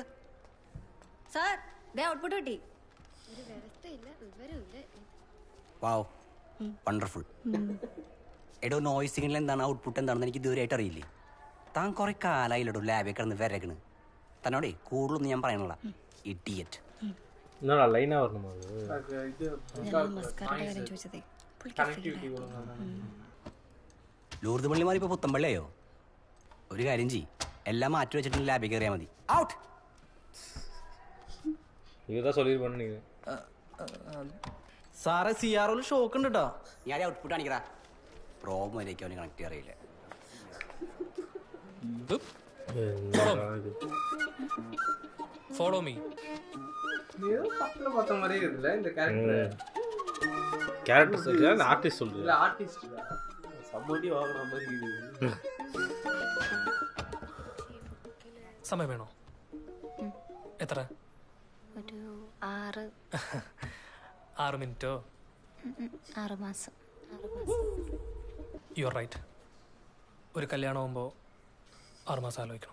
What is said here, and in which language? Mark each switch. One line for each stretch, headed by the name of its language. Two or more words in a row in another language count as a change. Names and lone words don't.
Malayalam: സാർ ദേ ഔട്ട്പുട്ട് കിട്ടി.
English: Wow, wonderful.
Malayalam: എടോ നോയ്സ് സിഗ്നൽ എന്താണ്, ഔട്ട്പുട്ട് എന്താണെന്ന് എനിക്ക് ഇതുവരെയായിട്ട് അറിയില്ലേ. താൻ കുറെ കാലായില്ലടോ ലാബിൽ കിടന്ന് വരകണ്. തന്നോടേ കൂടുതലൊന്നും ഞാൻ പറയണില്ല, ഇഡിയറ്റ്.
Tamil: லைனா வரணுமா?
Malayalam: ലൂർദ് പള്ളിമാർ ഇപ്പോൾ പുത്തമ്പള്ളിയോ? ഒരു കാര്യം ചെയ്യ്, എല്ലാം മാറ്റി വെച്ചിട്ട് ലാബിൽ കയറിയാൽ മതി. ഔട്ട്.
Tamil: இதுதான் சொல்லிருப்பேன்னு நீங்க.
Malayalam: സാറേ CROയിൽ ഷോക്ക് ഉണ്ട് കേട്ടോ. ഞാൻ ഔട്ട്പുട്ട് കാണിക്കടാ. പ്രോബ് വരയ്ക്ക് അവന് കണക്ട് അറിയില്ല.
English: Follow me.
Tamil: கேரக்டர் சொல்றியா இல்ல ஆர்டிஸ்ட் சொல்றியா? ஆர்டிஸ்ட்
Malayalam: സമ്മതി വാങ്ങണം അമ്മ സമയം വേണോ? എത്ര? ഒരു 6 6 മിനിറ്റോ? 6 മാസം.
English: You are right.
Malayalam: ഒരു കല്യാണം ആകുമ്പോൾ 6 മാസം ആലോചിക്കണം.